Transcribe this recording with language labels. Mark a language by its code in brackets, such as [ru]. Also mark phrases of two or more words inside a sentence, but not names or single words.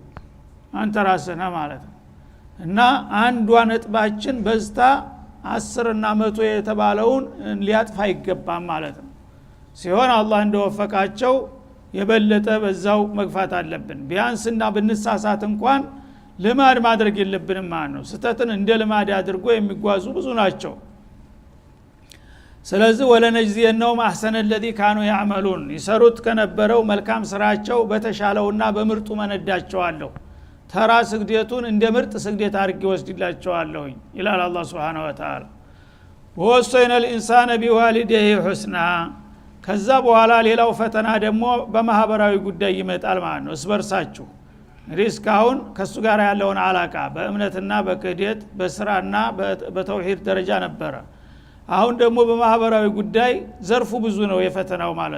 [am] አንተ ራስህ ነህ ማለት ነው። እና አንዷ ነጥባችን በዝታ 10 እና 100 የተባለውን ሊያጥፋ ይገባል ማለት ነው። ሲሆን አላህ እንደወፈቃቸው የበለጠ በዛው መግፋት አለብን። ቢያንስና ብንሳሳት እንኳን ልማድ ማድረግ የለብንም ማለት ነው። ስተትን እንደ ልማድ አድርጎ የሚጓዙ ብዙ ናቸው። ስለዚህ [ar] ولنجزينهم أحسن الذي كانوا يعملون [am] ይሰሩት ከነበረው መልካም ስራቸው በተሻለውና በምርጡ መነዳቸዋለሁ ተራ ስግደቱን እንደ ምርጥ ስግደት አድርጌ ወስድላቸዋለሁ ይላል አላህ [ar] سبحانه وتعالى። [am] ወወሰይነ [ar] الانسان بوالديه حسنا [am] ከዛ በኋላ ሌላው ፈተና ደግሞ በማህበራዊ ጉዳይ ይመጣል ማለት ነው። እስበርሳችሁ ሪስካውን ከሱ ጋር ያለውን አላቃ በእምነትና በክህደት በስራና በተውሂድ ደረጃ ነበረ። አሁን ደግሞ በማህበራዊ ጉዳይ ዘርፉ ብዙ ነው የፈተናው ማለት